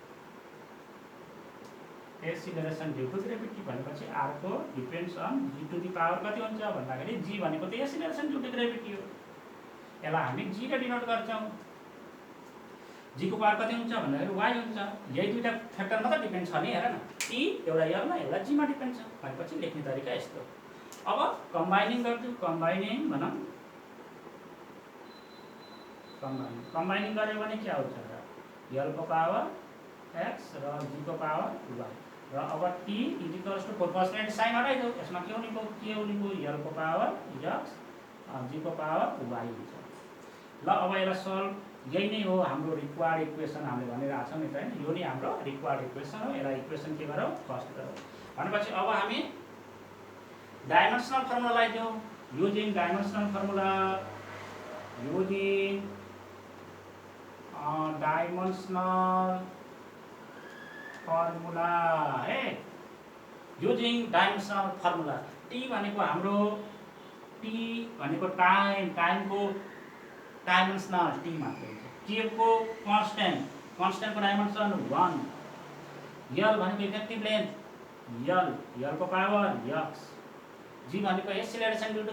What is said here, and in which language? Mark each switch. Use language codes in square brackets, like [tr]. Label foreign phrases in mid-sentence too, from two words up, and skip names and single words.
[en] acceleration due to gravity [ne] भनेपछि अर्को [en] depends on g to the power [ne] कति हुन्छ भन्दाखेरि जी भनेको त [en] acceleration due to gravity [ne] हो यसलाई हामी जी ले डिनोट गर्छौँ जी को पावर कति हुन्छ भन्दाखेरि वाई हुन्छ यही दुईटा फ्याक्टर मात्र डिपेन्ड छ नि हेर न टी एउटा यलमा एउटा जीमा डिपेन्ड छ भनेपछि लेख्ने तरिका यस्तो अब कम्बाइनिङ गर्छु कम्बाइनिङ भनौँ कम्बाइनिङ गऱ्यो भने के आउँछ र यल को पावर एक्स र जी को पावर वाई र अब टी [en] is equals to [ne] 4% साइन हटाइदेऊ यसमा के हुने भयो यल को पावर एक्स जी को पावर वाई हुन्छ ल अब यसलाई सल्भ यही नै हो हाम्रो [en] required equation [ne] हामीले भनिरहेको छौँ नि त हैन यो नै हाम्रो [en] required equation [ne] हो यसलाई इक्वेसन के गरौँ फर्स्ट गरौँ भनेपछि अब हामी [en] dimensional formula [ne] लगाइदियौँ [en] using dimensional formula using dimensional formula [ne] है [en] using dimensional formula [ne] टी भनेको हाम्रो टी भनेको टाइमको डाइमेन्सनल टी मात्र के को कन्स्टेन्ट को डाइमेन्सन 1 यल भनेको [en] effective length [ne] यल को पावर एक्स जी भनेको [en] acceleration due to